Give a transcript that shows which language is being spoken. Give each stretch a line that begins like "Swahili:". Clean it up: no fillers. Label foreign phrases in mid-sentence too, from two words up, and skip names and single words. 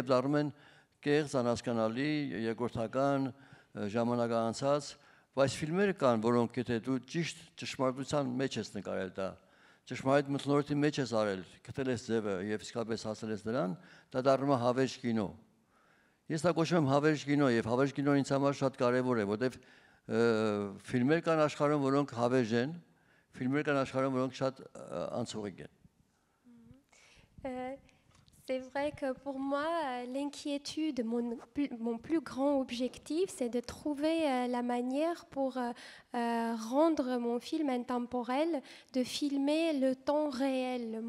Armenian: դառնում են կեղծ, անհասկանալի, երկրորդական, ժամանակահանցած, բայց ֆիլմեր կան, որոնք եթե դու ճիշտ ճշմարտության մեջ ես նկարել դա, ճշմարիտ մթնոլորտի մեջ ես արել, գտել ես ձևը եւ իսկապես հասել ես դրան, դա դառնում է հավերժ կինո։ Ես դա կոչում եմ հավերժ կինո եւ հավերժ կինոն ինձ համար շատ կարեւոր է, որովհետեւ ֆիլմեր կան աշխարհում, որոնք հավերժ են, ֆիլմեր կան աշխարհում, որոնք շատ անցողիկ են։
French: C'est vrai que pour moi, l'inquiétude, mon plus grand objectif, c'est de trouver la manière pour rendre mon film intemporel, de filmer le temps réel, le